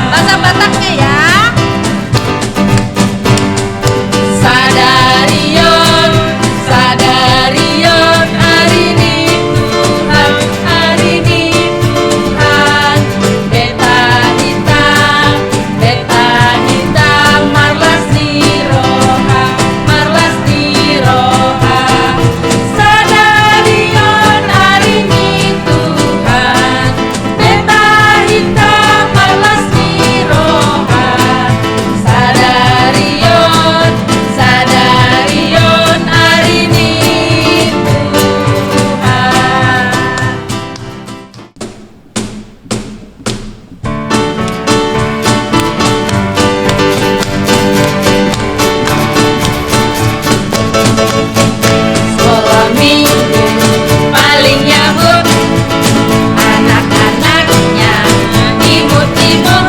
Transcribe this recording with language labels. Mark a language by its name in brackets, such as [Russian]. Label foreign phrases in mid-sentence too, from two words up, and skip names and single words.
[Indonesian] Bahasa Bataknya ya. [Batak Toba] Sadarion, sadarion, [Indonesian] hari ini Tuhan, hari ini Tuhan. [Batak Toba] Beta hitam, marlas di roha, marlas di roha. Sadarion, [Indonesian] hari ini Tuhan. [Batak Toba] Beta hitam, marlas di roha. Sadarion, sadarion, [Indonesian] hari ini Tuhan. Sekolah minggu paling nyahut, anak-anaknya imut-imut.